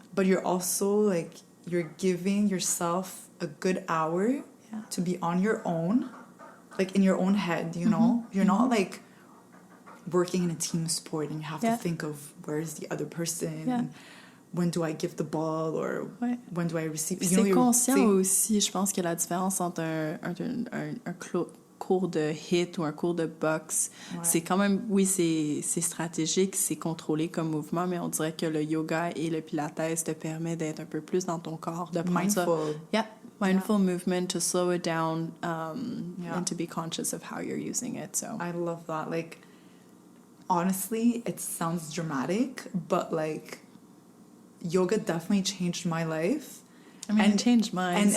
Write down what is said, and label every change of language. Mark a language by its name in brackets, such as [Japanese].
[English] But you're also like you're giving yourself a good hour to be on your own, like in your own head, you know? You're not like working in a team sport and you have to think of where's the other person and when do I give the ball or when do I receive. [French] Puis c'est conscient aussi, je pense que la différence entre un cours de HIIT ou un cours de boxe, c'est quand même, oui, c'est stratégique, c'est contrôlé comme mouvement, mais on dirait que le yoga et le pilates te permet d'être un peu plus dans ton corps, de prendre ça. [English] Mindful movement, to slow it down and to be conscious of how you're using it. So I love that. Like, honestly, it sounds dramatic, but like yoga definitely changed my life. I mean, it changed mine.